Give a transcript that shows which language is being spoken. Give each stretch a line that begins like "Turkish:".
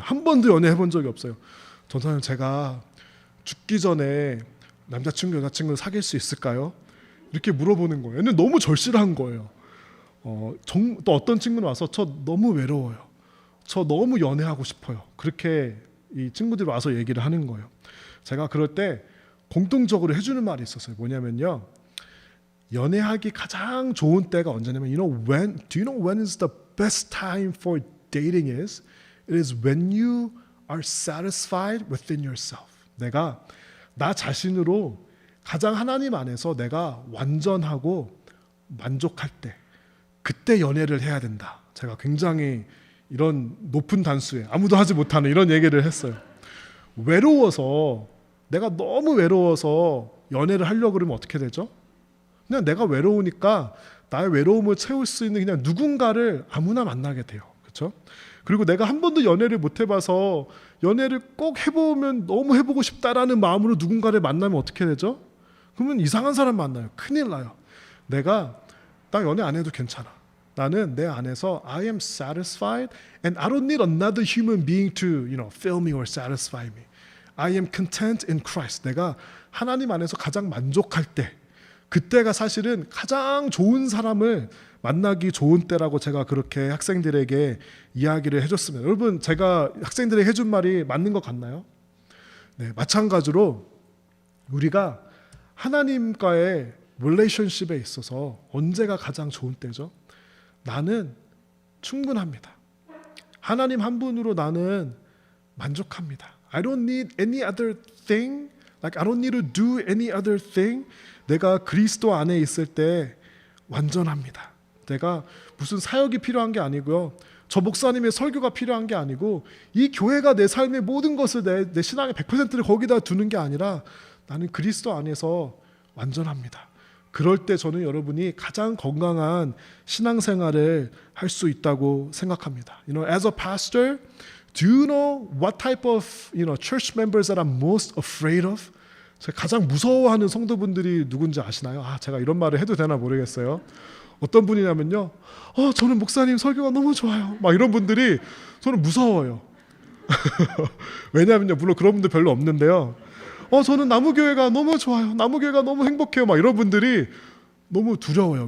Korean: 한 번도 연애해본 적이 없어요. 전도사님, 제가 죽기 전에 남자친구 여자친구 사귈 수 있을까요? 이렇게 물어보는 거예요. 얘는 너무 절실한 거예요. 또 어떤 친구는 와서 저 너무 외로워요. 저 너무 연애하고 싶어요. 그렇게 이 친구들이 와서 얘기를 하는 거예요. 제가 그럴 때 공통적으로 해주는 말이 있었어요. 뭐냐면요, 연애하기 가장 좋은 때가 언제냐면,
English: do you know when is the best time for dating is? It is when you are satisfied within yourself.
Korean: 내가 나 자신으로 가장 하나님 안에서 내가 완전하고 만족할 때, 그때 연애를 해야 된다. 제가 굉장히 이런 높은 단수에 아무도 하지 못하는 이런 얘기를 했어요. 외로워서, 내가 너무 외로워서 연애를 하려고 그러면 어떻게 되죠? 그냥 내가 외로우니까 나의 외로움을 채울 수 있는 그냥 누군가를 아무나 만나게 돼요. 그렇죠? 그리고 내가 한 번도 연애를 못 해봐서 연애를 꼭 해보면 너무 해보고 싶다라는 마음으로 누군가를 만나면 어떻게 되죠? 그러면 이상한 사람 만나요. 큰일 나요. 나 연애 안 해도 괜찮아. 나는 내 안에서
English: I am satisfied and I don't need another human being to fill me or satisfy me. I am content in Christ.
Korean: 내가 하나님 안에서 가장 만족할 때, 그때가 사실은 가장 좋은 사람을 만나기 좋은 때라고 제가 그렇게 학생들에게 이야기를 해줬습니다. 여러분, 제가 학생들에게 해준 말이 맞는 것 같나요? 네, 마찬가지로 우리가 하나님과의 릴레이션십에 있어서 언제가 가장 좋은 때죠? 나는 충분합니다. 하나님 한 분으로 나는 만족합니다.
English: I don't need any other thing. Like I don't need to do any other thing.
Korean: 내가 그리스도 안에 있을 때 완전합니다. 내가 무슨 사역이 필요한 게 아니고요. 저 목사님의 설교가 필요한 게 아니고 이 교회가 내 삶의 모든 것을 내 신앙의 100%를 거기다 두는 게 아니라 나는 그리스도 안에서 완전합니다. 그럴 때 저는 여러분이 가장 건강한 신앙생활을 할 수 있다고 생각합니다.
English: As a pastor, do you know what type of church members that I'm most afraid of?
Korean: 제가 가장 무서워하는 성도분들이 누군지 아시나요? 제가 이런 말을 해도 되나 모르겠어요. 어떤 분이냐면요, 저는 목사님 설교가 너무 좋아요. 막 이런 분들이 저는 무서워요. 왜냐하면요, 물론 그런 분들 별로 없는데요. 저는 나무교회가 너무 좋아요. 나무교회가 너무 행복해요. 막 이런 분들이 너무 두려워요.